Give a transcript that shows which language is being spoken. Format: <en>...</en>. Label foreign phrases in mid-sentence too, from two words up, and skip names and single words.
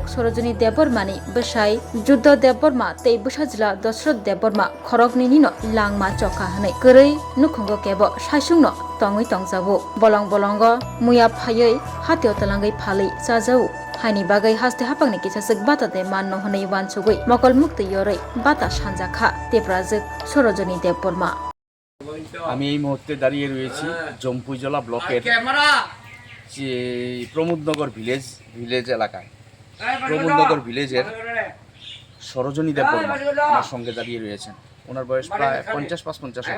<trp>Sorojoni Bwrwi ni Bwsai Juddo Bwrwi tei Bwsajila Dosrot Bwrwi khorokni nino langma chokha hanai kwrwi Nukhungo kebo Saichung no tongwi tongjabo bolongo muya phayoi hatio talangai phalai chajau haini bagai haste Haphangni kisasuk Bhata de manno honai wansugui mokol mukti yoroi Bhata sanjakha Tiprajwk Sorojoni Bwrwi</trp> <bn>আমি এই মুহূর্তে দাঁড়িয়ে রয়েছি জম্পুইজলা ব্লকের প্রমোদনগর ভিলেজ এলাকায় প্রমোদনগর ভিলেজের সরোজনী দেববর্মা আমার সঙ্গে দাঁড়িয়ে রয়েছেন। ওনার বয়স প্রায় 50-55 হবে।</bn>